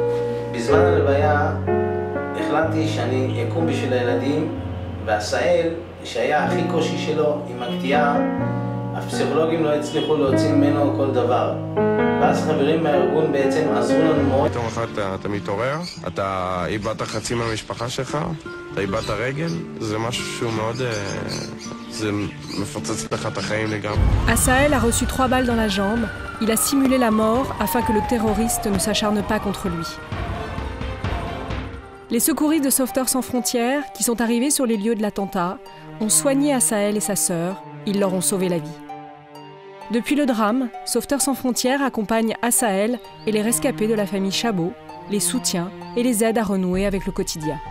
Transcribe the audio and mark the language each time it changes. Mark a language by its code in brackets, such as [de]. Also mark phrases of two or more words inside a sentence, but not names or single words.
[he] בזמן הלוויה החלטתי שאני אקום בשביל הילדים, ועשאל, שהיה הכי קושי שלו עם הקטיעה, הפסיכולוגים לא הצליחו להוציא ממנו כל דבר. ואז חברים מהארגון בעצם עזרו לנו מאוד. פתאום אחת אתה מתעורר, אתה איבדת חצי מהמשפחה שלך, אתה איבדת רגל, זה משהו שהוא מאוד... זה מפוצץ לך את החיים לגמרי. [fr] Assaël a reçu 3 balles dans la jambe. Il a simulé la mort afin que le terroriste ne s'acharne pas contre lui. Les secouristes de Sauveteurs sans frontières, qui sont arrivés sur les lieux de l'attentat, ont soigné Assaël et sa sœur. Ils leur ont sauvé la vie. Depuis le drame, Sauveteurs sans frontières accompagne Assaël et les rescapés de la famille Chabot, les soutient et les aide à renouer avec le quotidien.